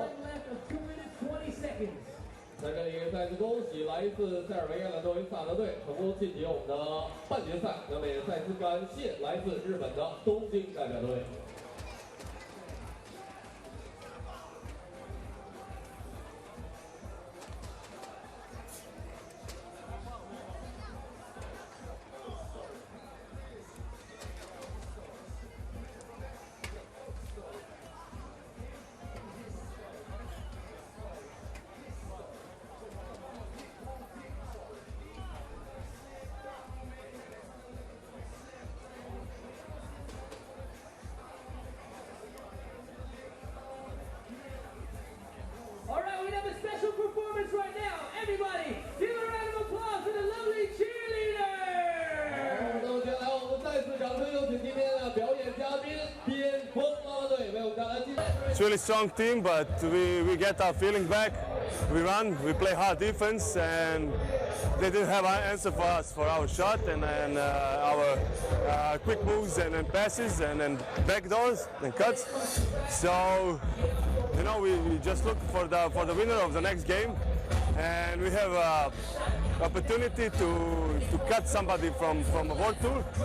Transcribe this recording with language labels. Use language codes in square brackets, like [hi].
[en] time left of 2 minutes 20 seconds. [zh] 在这里再次恭喜来自塞尔维亚的多维萨德队成功晋级我们的半决赛，那么也再次感谢来自日本的东京代表队。 [en] All right, we have a special performance right now. Everybody, give a round of applause for the lovely cheerleader. [zh] 那么接下来我们再次掌声有请今天的表演嘉宾边锋啦啦队为我们带来今天。 [en] It's a really strong team, but we get our feeling back. We run, we play hard defense, and they didn't have an answer for us for our shot and our quick moves and passes and back doors and cuts. So, you know, we just look for the winner of the next game, and we have opportunity to cut somebody from a world tour.